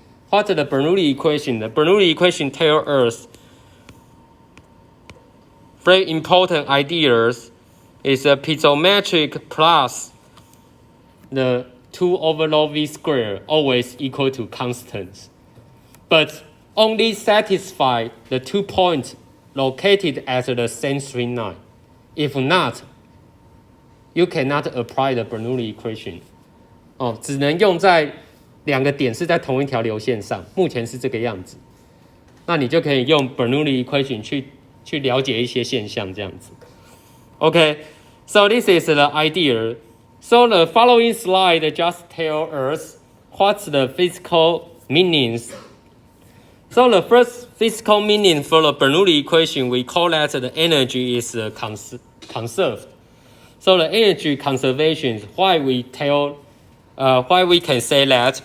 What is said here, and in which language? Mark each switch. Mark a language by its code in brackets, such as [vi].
[en] What's the Bernoulli equation? The Bernoulli equation tells us very important ideas is a piezometric plus the 2 over log V squared always equal to constants. But only satisfy the 2 points located at the same straight line. If not, you cannot apply the Bernoulli equation. [zh] 只能用在2个点是在同一条流线上，目前是这个样子。那你就可以用 Bernoulli equation 去了解一些现象，这样子。 [en] Okay, so this is the idea. So the following slide just tell us what's the physical meanings. So the first physical meaning for the Bernoulli equation, we call that the energy is conserved. So the energy conservation, why we can say that?